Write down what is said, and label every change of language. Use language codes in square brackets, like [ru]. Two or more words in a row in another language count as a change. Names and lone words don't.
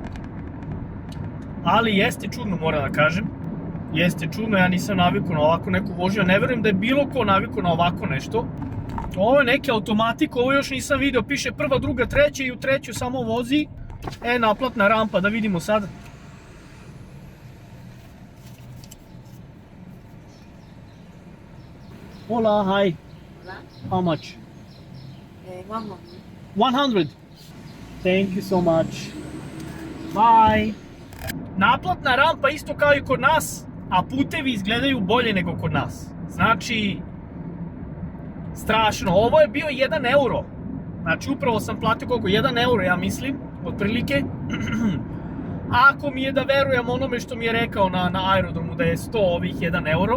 [sr] Ali jeste čudno, moram da kažem. Jeste čudno, ja nisam navikao na ovako neku vožnju. Ne verujem da je bilo ko navikao na ovako nešto. Ovo je neki automatik, ovo još nisam video. Piše prva, druga, treća i u treću samo vozi. Naplatna rampa, da vidimo sad. [es] Hola, hi. Hola. [en] How much? 100. 100. Thank you so much. Bye. [sr] Naplatna rampa isto kao i kod nas, a putevi izgledaju bolje nego kod nas. Znači, strašno. Ovo je bio 1 euro. Znači, upravo sam platio koliko? 1 euro, ja mislim, otprilike. Ako mi je da verujem onome što mi je rekao na aerodromu da je 100 ovih 1 euro.